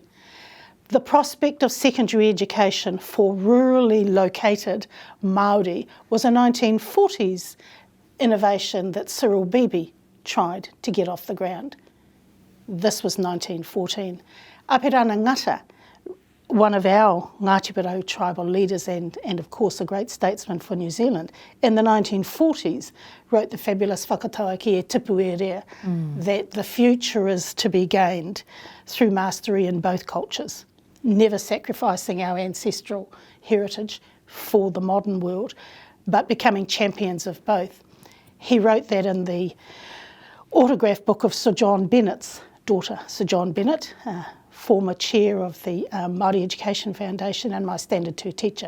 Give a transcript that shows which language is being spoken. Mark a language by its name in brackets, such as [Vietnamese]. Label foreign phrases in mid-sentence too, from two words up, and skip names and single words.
[English] The prospect of secondary education for rurally located Māori was a 1940s innovation that Cyril Beebe tried to get off the ground. This was 1914. Apirana Ngata, one of our Ngāti Porou tribal leaders and of course a great statesman for New Zealand, in the 1940s wrote the fabulous [Māori] whakatauaki e tipu e rea, [English] that the future is to be gained through mastery in both cultures, never sacrificing our ancestral heritage for the modern world, but becoming champions of both. He wrote that in the autograph book of Sir John Bennett's daughter, Sir John Bennett, former chair of the Māori Education Foundation and my Standard 2 teacher.